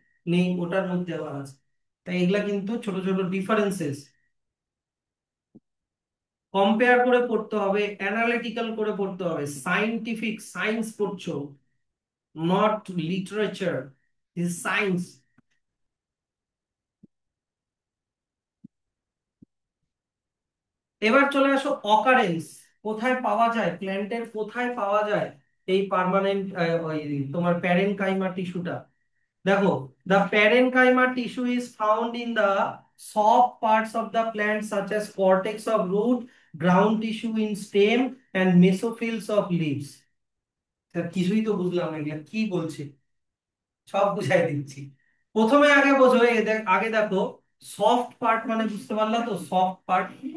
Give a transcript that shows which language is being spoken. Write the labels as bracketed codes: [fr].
[bn] নেই, ওটার মধ্যে আবার আছে। তাই এগুলা কিন্তু ছোট ছোট ডিফারেন্সেস, কম্পেয়ার করে পড়তে হবে, অ্যানালিটিক্যাল করে পড়তে হবে, সাইন্টিফিক, সায়েন্স পড়ছো, [en] not literature, [bn] সায়েন্স। এবার চলে আসো অকারেন্স, কোথায় পাওয়া যায়, প্ল্যান্টের কোথায় পাওয়া যায় এই পার্মানেন্ট তোমার প্যারেনকাইমা টিস্যুটা। [en] দেখো, the parenchyma tissue is found in the soft parts of the plant such as cortex of root, ground tissue in stem and mesophills of leaves। [bn] তা কিছুই তো বুঝলাম না, এগুলা কি বলছে, সব বুঝাই দিচ্ছি। প্রথমে আগে বোঝো, আগে দেখো, সফট পার্ট মানে বুঝতে পারলা তো, সফট পার্ট।